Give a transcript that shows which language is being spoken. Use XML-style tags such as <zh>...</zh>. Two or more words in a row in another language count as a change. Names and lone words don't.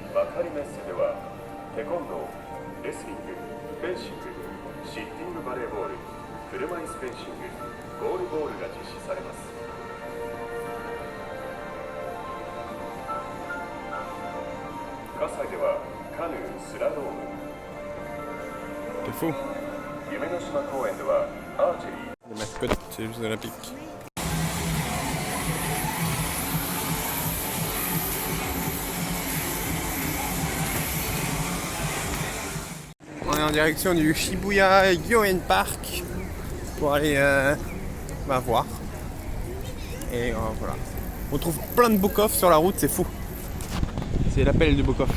<ja>テコンドー、レスリング、フェンシング、シッティングバレーボール、車椅子フェンシング、ゴールボールが実施されます。葛西ではカヌー、スラローム。</ja> <fr>C'est fou!</fr> <ja>夢の島公園ではアーチェリー。</ja> <fr>La mascotte des Jeux Olympiques. On est en direction du Shibuya Yoen Park pour aller voir. Et voilà. On trouve plein de book-off sur la route, c'est fou. C'est l'appel du book-off.</fr>